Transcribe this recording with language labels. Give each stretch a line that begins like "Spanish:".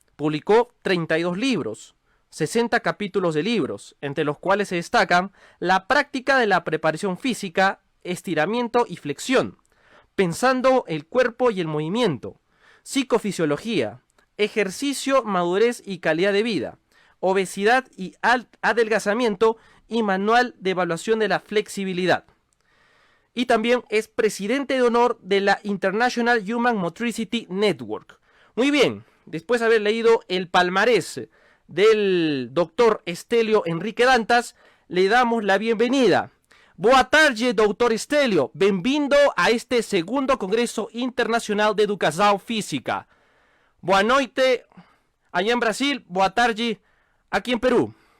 Spanish: Publicó 32 libros, 60 capítulos de libros, entre los cuales se destacan la práctica de la preparación física, estiramiento y flexión, pensando el cuerpo y el movimiento, psicofisiología, ejercicio, madurez y calidad de vida, obesidad y adelgazamiento y manual de evaluación de la flexibilidad. Y también es presidente de honor de la International Human Motricity Network. Muy bien, después de haber leído el palmarés del doctor Estélio Henrique Dantas, le damos la bienvenida.
Portuguese: Boa tarde, doutor Estélio. Bem-vindo a este segundo Congreso Internacional de Educação Física. Boa noite
Spanish: allá en Brasil,
Portuguese: boa tarde
Spanish: aquí en Perú.